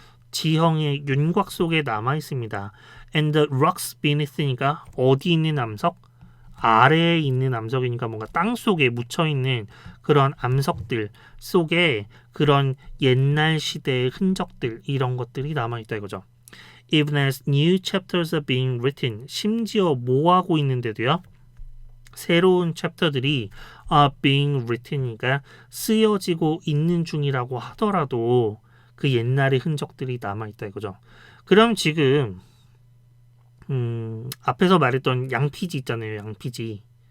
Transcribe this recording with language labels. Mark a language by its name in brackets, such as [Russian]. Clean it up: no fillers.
[Korean] 지형의 윤곽 속에 남아 있습니다. [English] And the rocks beneath [Korean] 니까 어디 있는 암석? 아래에 있는 암석이니까 뭔가 땅 속에 묻혀 있는 그런 암석들 속에 그런 옛날 시대의 흔적들 이런 것들이 남아 있다 이거죠. [English] Even as new chapters are being written, [Korean] 심지어 뭐 하고 있는데도요? 새로운 챕터들이 [English] are being written [Korean] 이니까 쓰여지고 있는 중이라고 하더라도 그 옛날의 흔적들이 남아 있다 이거죠. 그럼 지금 앞에서 말했던 양피지 있잖아요. 양피지.